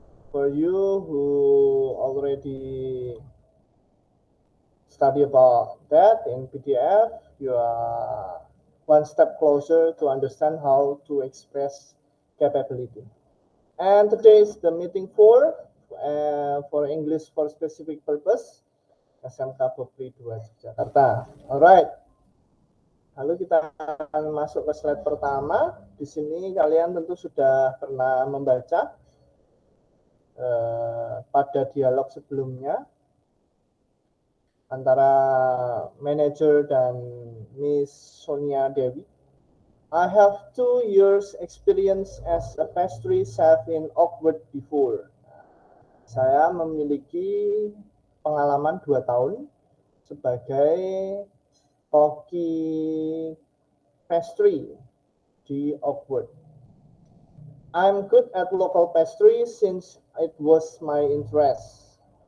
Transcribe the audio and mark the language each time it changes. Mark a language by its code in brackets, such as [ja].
[en] For you who already study about that in PDF, you are one step closer to understand how to express capability. And today is the meeting for English for specific purpose SMK Pupri 2 Jakarta. [id] Alright. Lalu kita akan masuk ke slide pertama. Di sini kalian tentu sudah pernah membaca pada dialog sebelumnya antara manajer dan Miss Sonia Dewi. [en] I have 2 years experience as a pastry chef in Oakwood before. [id] Saya memiliki pengalaman 2 tahun sebagai koki pastry di Oakwood. [en] I'm good at local pastry since it was my interest.